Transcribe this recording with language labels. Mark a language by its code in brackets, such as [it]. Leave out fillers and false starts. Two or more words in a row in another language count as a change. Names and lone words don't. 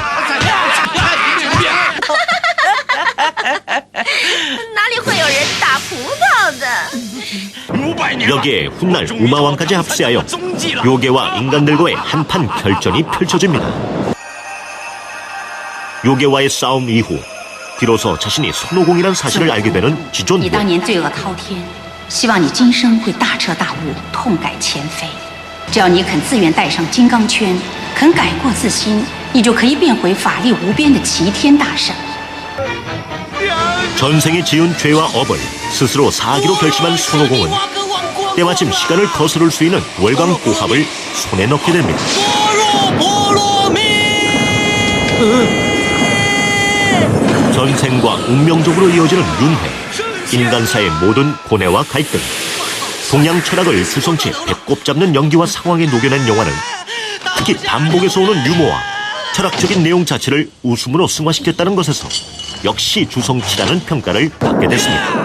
[ko] 여기에 훗날 우마왕까지 합세하여 요괴와 인간들과의 한판 결전이 펼쳐집니다. 요괴와의 싸움 이후 비로소 자신이 손오공이란 사실을 알게 되는 지존보. [zh] 希望你今生会大彻大悟，痛改前非。只要你肯自愿戴上金刚圈，肯改过自新，你就可以变回法力无边的齐天大圣。 [ko] 전생에 지은 죄와 업을 스스로 사기로 결심한 손오공은 때마침 시간을 거스를 수 있는 월광보합을 손에 넣게 됩니다. 전생과 운명적으로 이어지는 윤회, 인간사의 모든 고뇌와 갈등, 동양 철학을 주성치에 배꼽 잡는 연기와 상황에 녹여낸 영화는 특히 반복에서 오는 유머와 철학적인 내용 자체를 웃음으로 승화시켰다는 것에서 역시 주성치라는 평가를 받게 됐습니다.